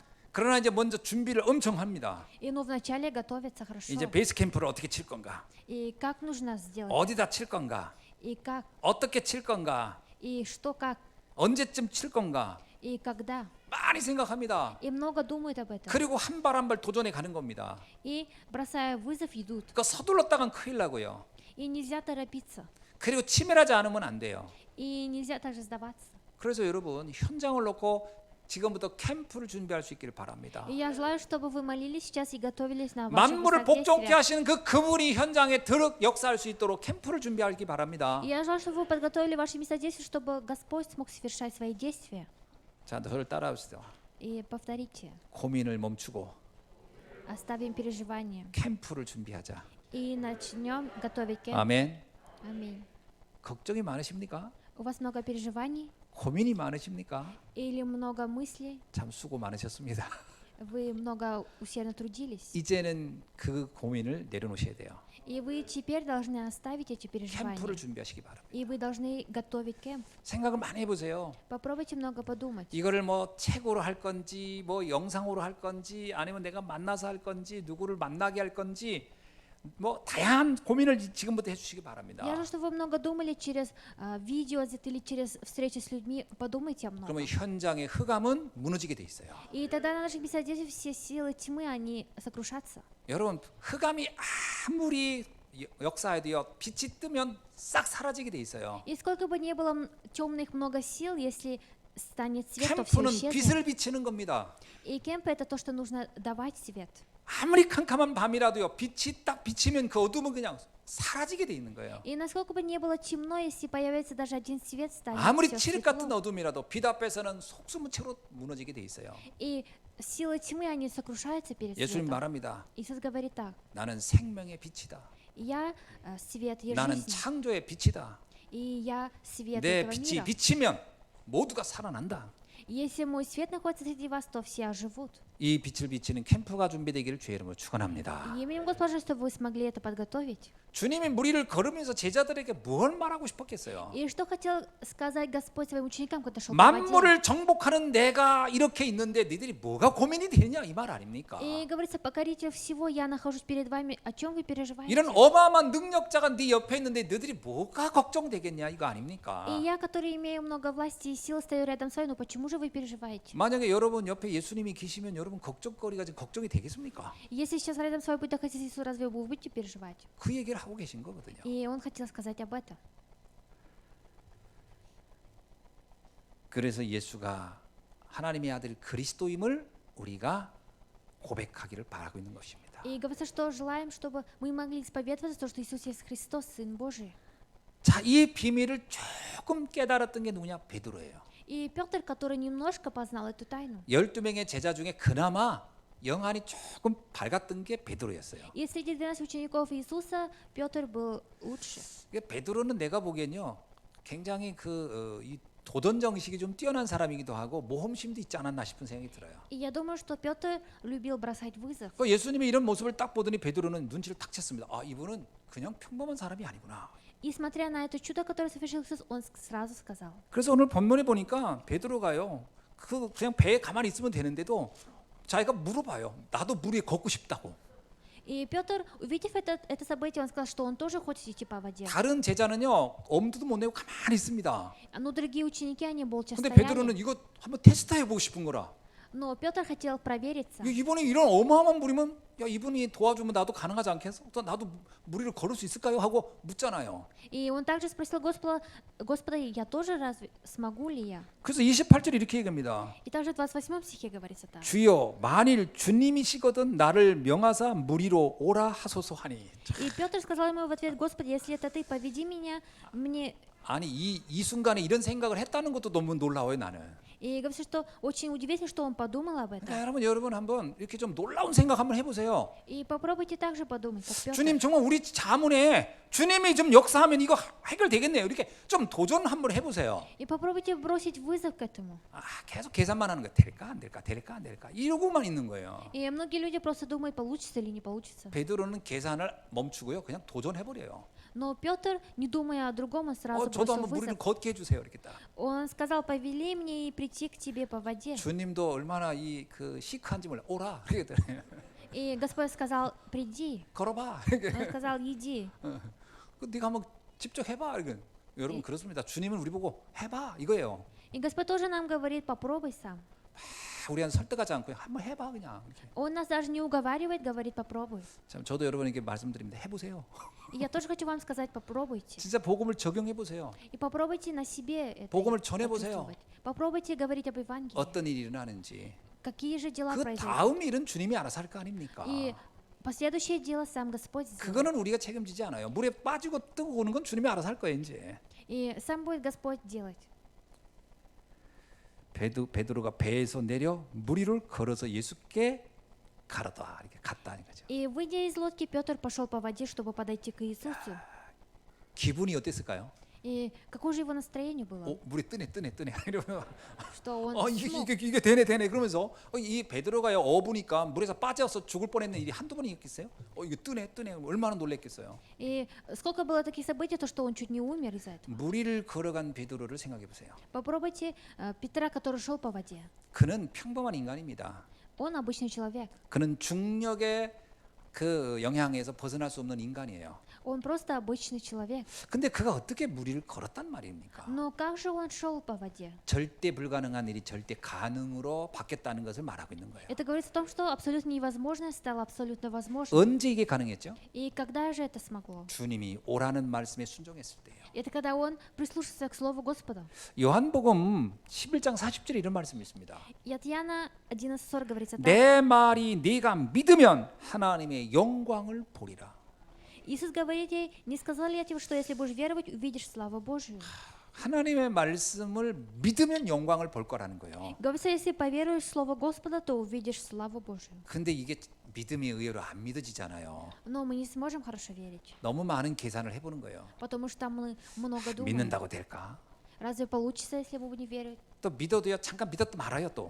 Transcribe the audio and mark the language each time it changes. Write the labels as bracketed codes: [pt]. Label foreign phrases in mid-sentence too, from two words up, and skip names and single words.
[ko] 그러나 이제 먼저 준비를 엄청 합니다. [ru] И ну вначале готовиться хорошо. [ko] 이제 베이스 캠프를 어떻게 칠 건가? [ru] И как нужно сделать? [ko] 어디다 칠 건가? [ru] И как? [ko] 어떻게 칠 건가? [ru] И что как? [ko] 언제쯤 칠 건가? [ru] И когда? [ko] 많이 생각합니다. [ru] И много думают об этом. [ko] 그리고 한 발 한 발 도전해 가는 겁니다. [ru] И бросая вызов, идут. [ko] 그러니까 서둘렀다간 큰일 나고요. [ru] И нельзя торопиться. [ko] 그리고 치밀하지 않으면 안 돼요. [ru] И нельзя также сдаваться. [ko] 그래서 여러분 현장을 놓고 지금부터 캠프를 준비할 수 있기를 바랍니다. [ru] И я желаю, чтобы вы молились сейчас и готовились на ваши [ko] 만물을 복종케 [ru] действия. [ko] 하시는 그분이 현장에 역사할 수 있도록 캠프를 준비하기 바랍니다. [ru] И я желаю, чтобы вы подготовили ваши места действий, чтобы Господь смог совершать свои действия. [ko] 자, 저를 따라오시죠. [ru] И повторите. [ko] 고민을 멈추고 [ru] Оставим переживания. [ko] 캠프를 준비하자. [ru] И начнем готовить кемп. [ko] 아멘. [ru] Аминь. [ko] 걱정이 많으십니까? [ru] У вас много переживаний [ko] 고민이 많으십니까? [ru] или много мыслей? [ko] 참 수고 많으셨습니다. [ru] Вы много усердно трудились. [ko] 이제는 그 고민을 내려놓으셔야 돼요. [ru] И вы теперь должны оставить эти переживания. [ko] 캠프를 준비하시기 바랍니다. [ru] И вы должны готовить кемп. [ko] 생각을 많이 해보세요. [ru] Попробуйте много подумать. [ko] 이거를 뭐 책으로 할 건지 뭐 영상으로 할 건지 아니면 내가 만나서 할 건지 누구를 만나게 할 건지 뭐 다양한 고민을 지금부터 해주시기 바랍니다. [ru] Я желаю, чтобы вы много думали через видео или через встречи с людьми. Подумайте о многом. [ko] 그러면 현장의 흑암은 무너지게 돼 있어요. [ru] И тогда на наших местах действий все силы тьмы, они сокрушатся. [ko] 여러분 흑암이 아무리 역사에도요 빛이 뜨면 싹 사라지게 돼 있어요. [ru] И сколько бы ни было темных много сил, если станет свет, то все [ko] 캠프는 [ru] исчезнет. [ko] 빛을 비치는 겁니다. [ru] И кемп это то, что нужно давать свет. [ko] 아무리 캄캄한 밤이라도요 빛이 딱 비치면 그 어둠은 그냥 사라지게 돼 있는 거예요. [ru] И насколько бы ни было темно, если появится даже один свет, станет [ko] 아무리 [ru] всё [ko] 칠흑 같은 [ru] светло. [ko] 어둠이라도 빛 앞에서는 속수무책으로 무너지게 돼 있어요. [ru] И силы тьмы, они сокрушаются перед [ko] 예수님 [ru] светом. [ko] 말합니다. [ru] Иисус говорит так: [ko] 나는 생명의 빛이다. [ru] я свет и [ko] 나는 [ru] жизнь, [ko] 창조의 빛이다. [ru] и я свет [ko] 내 [ru] этого [ko] 빛이 [ru] мира. [ko] 비치면 모두가 살아난다. [ru] Если мой свет находится среди вас, то все оживут. [ko] 이 빛을 비치는 캠프가 준비되기를 주의 이름으로 축원합니다. [ru] И именем Господа, чтобы вы смогли это подготовить. [ko] 주님이 무리를 걸으면서 제자들에게 뭘 말하고 싶었겠어요? [ru] И что хотел сказать Господь своим ученикам, когда шел по воде? [ko] 만물을 정복하는 내가 이렇게 있는데 너희들이 뭐가 고민이 되느냐 이 말 아닙니까? [ru] И говорится: покоритель всего, я нахожусь перед вами, о чем вы переживаете? [ko] 이런 어마어마한 능력자가 네 옆에 있는데 너희들이 뭐가 걱정되겠냐 이거 아닙니까? [ru] И я, который имею много власти и сил, стою рядом с вами, но почему же вы переживаете? [ko] 만약에 여러분 옆에 예수님이 계시면 여러분 걱정거리가 지금 걱정이 되겠습니까? [ru] Если сейчас рядом с вами будет находиться Иисус, разве вы будете переживать? [ko] 그 얘기를 하고 계신 거거든요. [ru] И Он хотел сказать об этом. [ko] 그래서 예수가 하나님의 아들 그리스도임을 우리가 고백하기를 바라고 있는 것입니다. [ru] И говорится, что желаем, чтобы мы могли исповедовать то, что Иисус есть Христос, Сын Божий. [ko] 자, 이 비밀을 조금 깨달았던 게 누구냐? 베드로예요. [ru] И Петр, который немножко познал эту тайну. [ko] 12명의 제자 중에 그나마 영안이 조금 밝았던 게 베드로였어요. [ru] И среди 12 учеников Иисуса Петр был лучше. [ko] 베드로는 내가 보기엔요 굉장히 이 도전 정식이 좀 뛰어난 사람이기도 하고 모험심도 있지 않았나 싶은 생각이 들어요. [ru] И я думаю, что Петр любил бросать вызов. [ko] 그 예수님이 이런 모습을 딱 보더니 베드로는 눈치를 탁 챘습니다. 아, 이분은 그냥 평범한 사람이 아니구나. [ru] И смотря на это чудо, которое совершил Иисус, он сразу сказал. [ko] 그래서 오늘 본문에 보니까 베드로가요. 그냥 배에 가만히 있으면 되는데도 자기가 물어봐요. 나도 물 위에 걷고 싶다고. [ru] И Петр, увидев это событие, он сказал, что он тоже хочет идти по воде. [ko] 다른 제자는요. 엄두도 못 내고 가만히 있습니다. [ru] Но другие ученики, они молча [ko] 근데 [ru] стояли. [ko] 베드로는 이거 한번 테스트해 보고 싶은 거라. [ru] Но Петр хотел провериться. [ko] 이번에 이런 어마어마한 물이면 야, 이분이 도와주면 나도 가능하지 않겠어? 또 나도 물 위를 걸을 수 있을까요? 하고 묻잖아요. [ru] И он также спросил Господа, я тоже разве смогу ли я? [ko] 그래서 28절 이렇게 얘기합니다. [ru] И также в 28 стихе говорится так. [ko] 주여 만일 주님이시거든 나를 명하사 물 위로 오라 하소서 하니. [ru] И Петр сказал ему в ответ: Господи, если это ты, поведи меня, мне. [ko] 아니 이 순간에 이런 생각을 했다는 것도 너무 놀라워요 나는. [ru] И говорится, что очень удивительно, что он подумал об этом. [ko] 그러니까 여러분 한번 이렇게 좀 놀라운 생각 한번 해보세요. [ru] И попробуйте также подумать, как Петр. [ko] 주님 정말 우리 자문에 주님이 좀 역사하면 이거 해결되겠네요. 이렇게 좀 도전 한번 해보세요. [ru] И попробуйте бросить вызов к этому. [ko] 아, 계속 계산만 하는 거 될까 안 될까 될까 안 될까 이러고만 있는 거예요. [ru] И многие люди просто думают, получится или не получится. [ko] 베드로는 계산을 멈추고요. 그냥 도전해버려요. [ru] Но Петр, не думая о другом, он сразу [ko] 저도 [ru] бросил [ko] 한번 무리를 [ru] вызов. [ko] 걷게 해주세요. 이렇게 딱. [ru] Он сказал: повели мне и прийти к тебе по воде. [ko] 주님도 얼마나 그 시크한지 몰라. 오라. 이렇게 [ru] И Господь сказал: приди. [ko] 걸어봐. [ru] Он сказал: иди. [ko] 네가 한번 직접 해봐. 이렇게. 여러분 그렇습니다. 주님은 우리 보고 해봐 이거예요. [ru] И Господь тоже нам говорит: попробуй сам. [ko] 우리한테 설득하지 않고 한번 해봐 그냥. 이렇게. [ru] Он нас даже не уговаривает, говорит: попробуй. [ko] 참 저도 여러분에게 말씀드립니다. 해보세요. [ru] И я тоже хочу вам сказать: попробуйте. [ko] 진짜 복음을 적용해 보세요. [ru] И попробуйте на себе это [ko] 복음을 전해보세요. [ru] почувствовать. Попробуйте говорить об Евангелии. [ko] 어떤 일이 일어나는지. [ru] Какие же дела [ko] 그 [ru] произойдут. [ko] 다음 일은 주님이 알아서 할 거 아닙니까? [ru] И последующее дело сам Господь сделает. [ko] 그거는 우리가 책임지지 않아요. 물에 빠지고 뜨고 오는 건 주님이 알아서 할 거예요 이제. [ru] И сам будет Господь делать. [ko] 베드로가 배에서 내려 물 위를 걸어서 예수께 가르다 이렇게 갔다는 거죠. [ru] И выйдя из лодки, Петр пошел по воде, чтобы подойти к Иисусу. [ko] 기분이 어땠을까요? [ru] И какое же его настроение было? [ko] 물에 뜨네 이러면 [ru] Что он смог. [ko] 이게 되네 그러면서 이 베드로가요 어부니까 물에서 빠져서 죽을 뻔했는 일이 한두 번이 있겠어요? 이거 뜨네 얼마나 놀랬겠어요? [ru] И сколько было таких событий, то что он чуть не умер из-за этого. [ko] 물 위를 걸어간 베드로를 생각해 보세요. [ru] Попробуйте Петра, который шел по воде. [ko] 그는 평범한 인간입니다. [ru] Он обычный человек. [ko] 그는 중력의 그 영향에서 벗어날 수 없는 인간이에요. [ru] Он просто обычный человек. [ko] 근데 그가 어떻게 물 위를 걸었단 말입니까? [ru] Но как же он шел по воде? [ko] 절대 불가능한 일이 절대 가능으로 바뀌었다는 것을 말하고 있는 거예요. [ru] Это говорится о том, что абсолютно невозможное стало абсолютно возможным. [ko] 언제 이게 가능했죠? [ru] И когда же это смогло? [ko] 주님이 오라는 말씀에 순종했을 때예요. [ru] Это когда он прислушался к слову Господа. [ko] 요한복음 11장 40절에 이런 말씀이 있습니다. [ru] И от Иоанна 11:40 говорится так. [ko] 내 말이 네가 믿으면 하나님의 영광을 보리라. [ru] Иисус говорит ей: не сказал ли я тебе, что если будешь веровать, увидишь славу Божию? [ko] 하나님의 말씀을 믿으면 영광을 볼 거라는 거예요. [ru] Говорится, если поверуешь в слово Господа, то увидишь славу Божию. [ko] 근데 이게 믿음의 의외로 안 믿어지잖아요. [ru] Но мы не сможем хорошо верить, [ko] 너무 많은 계산을 해보는 거예요. [ru] потому что мы много думаем. [ko] 믿는다고 될까? [ru] Разве получится, если мы будем верить? [ko] 또 믿어도요 잠깐 믿었다 말아요 또.